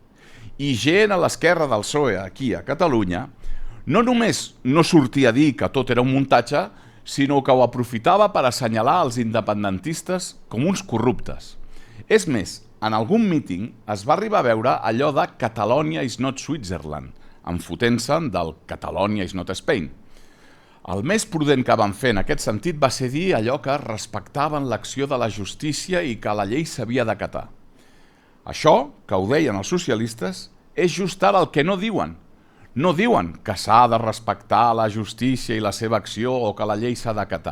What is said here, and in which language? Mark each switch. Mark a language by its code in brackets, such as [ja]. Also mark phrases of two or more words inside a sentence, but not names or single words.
[ca] i gent a l'esquerra del PSOE aquí a Catalunya no només no sortia a dir que tot era un muntatge, sinó que ho aprofitava per assenyalar els independentistes com uns corruptes. És més, en algun míting es va arribar a veure allò de [en] Catalonia is not Switzerland, [ca] enfotent-se'n del [en] Catalonia is not Spain. [ca] El més prudent que van fer en aquest sentit va ser dir allò que respectaven l'acció de la justícia i que la llei s'havia d'acatar. Això, que ho deien els socialistes, és just ara el que no diuen. No diuen que s'ha de respectar la justícia i la seva acció o que la llei s'ha d'acatar.